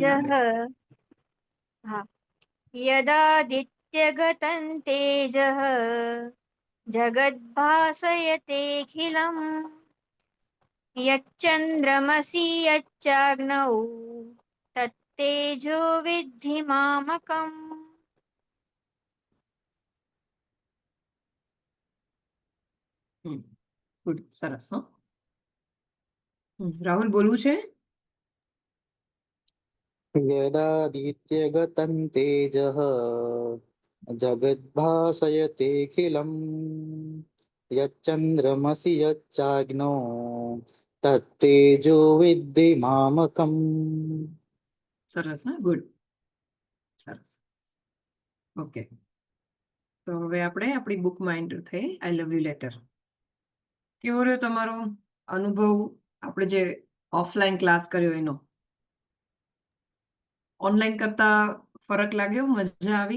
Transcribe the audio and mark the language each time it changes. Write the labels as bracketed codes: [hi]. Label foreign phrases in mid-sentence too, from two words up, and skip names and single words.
[sa] હા. યદાદિત્યગતં તેજઃ જગદ્ભાસયતેખિલम् યચ્ચંદ્રમસि યચ્ચાગ્નૌ તત્તેજો વિદ્ધિ મામકम्. [gu] ગુડ, સરસ. હો રાહુલ બોલવું છે? [sa] यदादित्यगतं तेजः जगद्भासयतेऽखिलम् यच्चन्द्रमसि यच्चाग्नौ तत्तेजो विद्धि मामकम्। [gu] સરસ. હા ગુડ, સરસ. ઓકે, તો હવે આપણે આપણી બુકમાં એન્ટર થઈ. [en] I love you letter. [gu] કેવો રહ્યો તમારો અનુભવ આપણે જે ઓફલાઈન ક્લાસ કર્યો એનો? ઓનલાઈન કરતા ફરક લાગ્યો? મજા આવી?